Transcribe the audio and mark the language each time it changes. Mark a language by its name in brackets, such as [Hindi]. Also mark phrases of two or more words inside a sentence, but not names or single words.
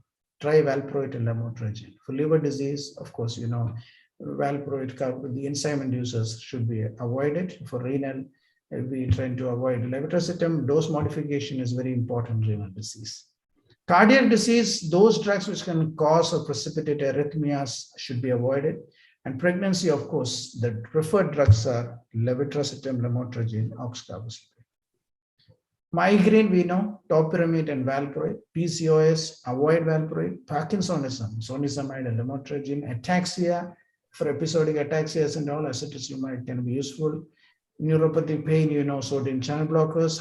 [English] Try valproate and lamotrigine. For liver disease, of course, you know, valproate, the enzyme inducers should be avoided. For renal, we try to avoid levetiracetam. Dose modification is very important in renal disease. Cardiac disease, those drugs which can cause or precipitate arrhythmias should be avoided. And pregnancy, of course, the preferred drugs are levetiracetam, lamotrigine, oxcarbazepine. Migraine, we know, topiramate and valproate. PCOS, avoid valproate. Parkinsonism, zonisamide and lamotrigine. Ataxia, for episodic ataxia and all, acetaminophen can be useful. Neuropathy, pain, you know, sodium channel blockers.